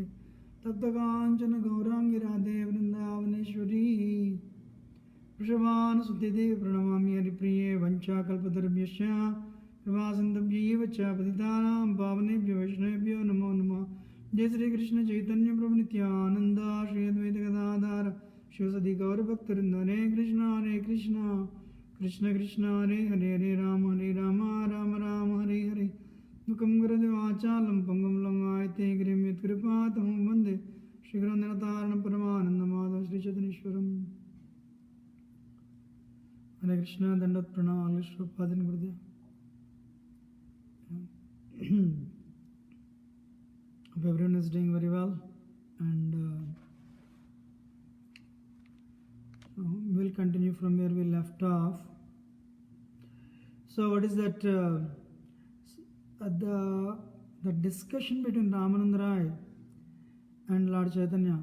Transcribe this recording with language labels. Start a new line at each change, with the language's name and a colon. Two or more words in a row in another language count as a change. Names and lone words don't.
Sanskrit: तप्तकाञ्चन गौराङ्गी राधे वृन्दावनेश्वरी वृषभानुसुते प्रणमामि हरिप्रिये वञ्चाकल्पतरुभ्यश्च कृपासिन्धुभ्यैव च पतितानां पावनेभ्यो वैष्णवेभ्यो नमो नमः। जय श्री कृष्ण चैतन्य प्रभु नित्यानंद श्री अद्वैत गदाधर शिवसदि गौरभक्तवृंद। हरे कृष्ण कृष्ण कृष्ण हरे हरे हरे राम राम राम हरे हरे। दुःखं गुरुदेवाचालं पंगुं लंघयते गिरिं यत्कृपातमहं वन्दे श्रीगुरुनाथारणं परमानन्दमाधवं श्रीचैतन्येश्वरम्। हरे कृष्ण दंडवत प्रणाम श्रीपादन गुरुदेव।
English: Hope everyone is doing very well, and we'll continue from where we left off. So what is that the discussion between Ramananda Rai and Lord Chaitanya?